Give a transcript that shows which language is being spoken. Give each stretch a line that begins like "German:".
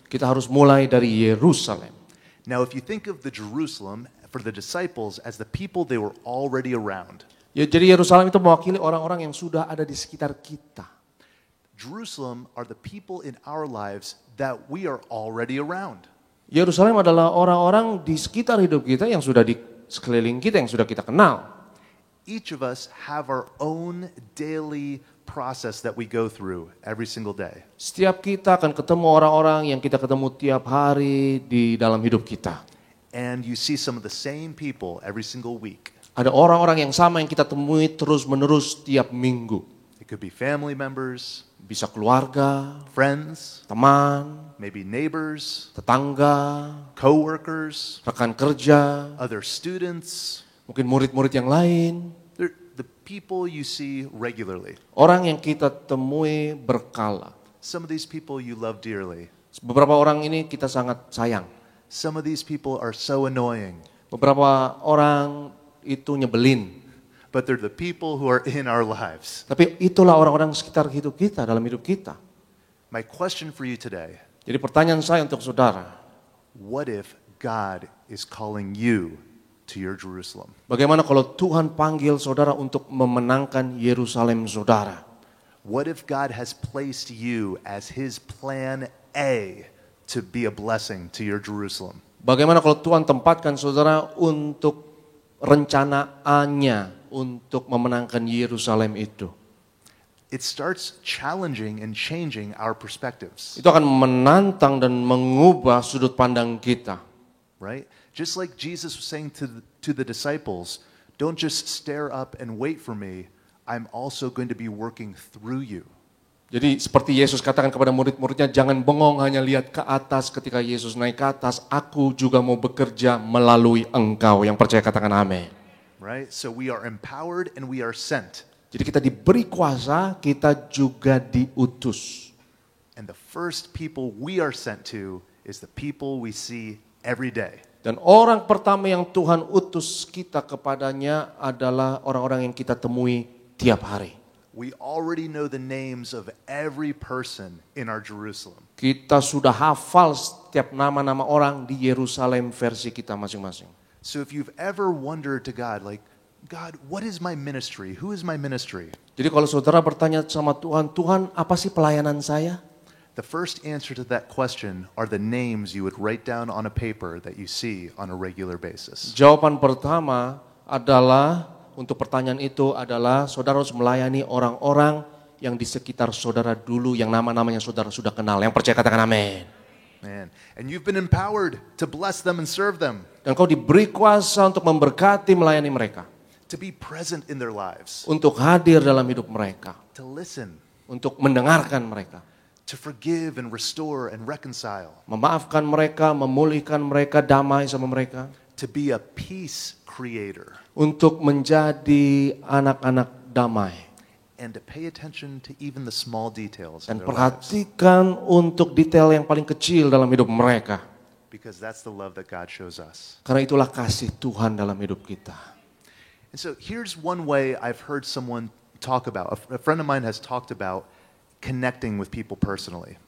Indonesian: kita harus mulai dari Yerusalem.
English: Now, if you think of the Jerusalem for the disciples as the people they were already around,
Indonesian: Ya, jadi Yerusalem itu mewakili orang-orang yang sudah ada di sekitar kita.
English: Jerusalem are the people in our lives that we are already around.
Indonesian: Yerusalem adalah orang-orang di sekitar hidup kita yang sudah di sekeliling kita, yang sudah kita kenal.
English: Each of us have our own daily process that we go through every single day.
Indonesian: Setiap kita akan ketemu orang-orang yang kita ketemu tiap hari di dalam hidup kita.
English: And you see some of the same people every single week.
Indonesian: Ada orang-orang yang sama yang kita temui terus-menerus tiap minggu.
English: It could be family members,
Indonesian: Bisa keluarga,
English: friends,
Indonesian: teman,
English: maybe neighbors,
Indonesian: tetangga,
English: co-workers,
Indonesian: rekan kerja,
English: other students.
Indonesian: mungkin murid-murid yang lain.
English: They're the people you see regularly.
Indonesian: Orang yang kita temui berkala.
English: Some of these people you love dearly.
Indonesian: Beberapa orang ini kita sangat sayang.
English: Some of these people are so annoying,
Indonesian: Beberapa orang itu nyebelin.
English: but they're the people who are in our lives.
Indonesian: Tapi itulah orang-orang sekitar hidup kita, dalam hidup kita.
English: My question for you today,
Indonesian: Jadi pertanyaan saya untuk saudara,
English: what if God is calling you to your Jerusalem?
Indonesian: bagaimana kalau Tuhan panggil saudara untuk memenangkan Yerusalem saudara?
English: What if God has placed you as his plan A to be a blessing to your Jerusalem?
Indonesian: Bagaimana kalau Tuhan tempatkan saudara untuk rencana A-nya untuk memenangkan Yerusalem itu?
English: It starts challenging and changing our perspectives,
Indonesian: Itu akan menantang dan mengubah sudut pandang kita.
English: right? Just like Jesus was saying to the disciples, don't just stare up and wait for me. I'm also going to be working through you.
Indonesian: Jadi seperti Yesus katakan kepada murid-muridnya, jangan bengong hanya lihat ke atas. Ketika Yesus naik ke atas, aku juga mau bekerja melalui engkau. Yang percaya katakan amin.
English: Right? So we are empowered and we are sent.
Indonesian: Jadi kita diberi kuasa, kita juga diutus.
English: And the first people we are sent to is the people we see every day.
Indonesian: Dan orang pertama yang Tuhan utus kita kepadanya adalah orang-orang yang kita temui tiap hari.
English: We already know the names of every person in our Jerusalem.
Indonesian: Kita sudah hafal setiap nama-nama orang di Yerusalem versi kita masing-masing.
English: So if you've ever wondered to God, like, God, what is my ministry? Who is my ministry?
Indonesian: Jadi kalau saudara bertanya sama Tuhan, Tuhan apa sih pelayanan saya?
English: The first answer to that question are the names you would write down on a paper that you see on a regular basis.
Indonesian: Jawaban pertama adalah, untuk pertanyaan itu adalah, saudara harus melayani orang-orang yang di sekitar saudara dulu, yang nama-namanya saudara sudah kenal. Yang percaya katakan amin.
English: Man, and you've been empowered to bless them and serve them,
Indonesian: Dan kau diberi kuasa untuk memberkati, melayani mereka.
English: to be present in their lives,
Indonesian: Untuk hadir dalam hidup mereka.
English: to listen,
Indonesian: Untuk mendengarkan mereka.
English: to forgive and restore and reconcile,
Indonesian: Memaafkan mereka, memulihkan mereka, damai sama mereka.
English: to be a peace creator,
Indonesian: Untuk menjadi anak-anak damai.
English: and to pay attention to even the small details
Indonesian: Dan
English: in their lives,
Indonesian: perhatikan untuk detail yang paling kecil dalam hidup mereka.
English: because that's the love that God shows us.
Indonesian: Karena itulah kasih Tuhan dalam hidup kita.
English: And so here's one way I've heard someone talk about, a friend of mine has talked about connecting with people personally.